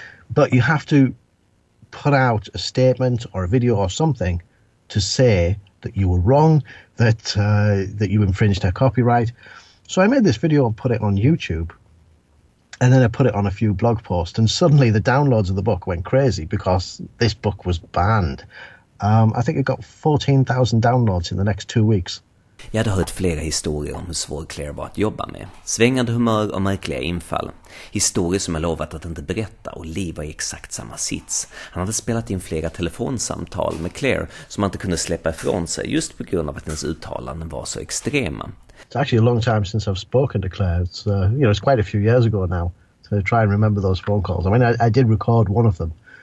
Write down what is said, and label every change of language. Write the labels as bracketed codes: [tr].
[en] But you have to put out a statement or a video or something to say that you were wrong, that you infringed her copyright. So I made this video and put it on YouTube. And then I put it on a few blog posts, and suddenly the downloads of the book went crazy because this book was banned. I think it got 14,000 downloads in the next 2 weeks. [sv] Jag hade hört flera historier om hur svår Clair var att jobba med. Svängande humör och märkliga infall. Historier som jag lovat att inte berätta, och Liv var i exakt samma sits. Han hade spelat in flera telefonsamtal med Clair som han inte kunde släppa ifrån sig just på grund av att hennes uttalanden var så extrema. [en] It's actually a long time since I've spoken to Clair. It's it's quite a few years ago now to try and remember those phone calls. I mean, I did record one of them.